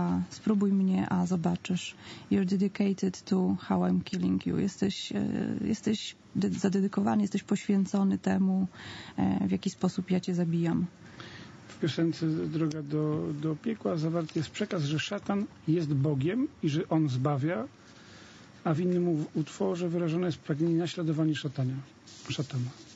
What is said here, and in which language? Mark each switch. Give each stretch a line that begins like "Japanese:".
Polish: Spróbuj mnie, a zobaczysz.
English: You're dedicated to how I'm killing you.
Polish: Jesteś zadedykowany, jesteś poświęcony temu, w jaki sposób ja cię zabijam. W piosence Droga do piekła zawarty jest przekaz, że szatan jest Bogiem i że on zbawia, a w innym utworze wyrażone jest pragnienie naśladowania szatana.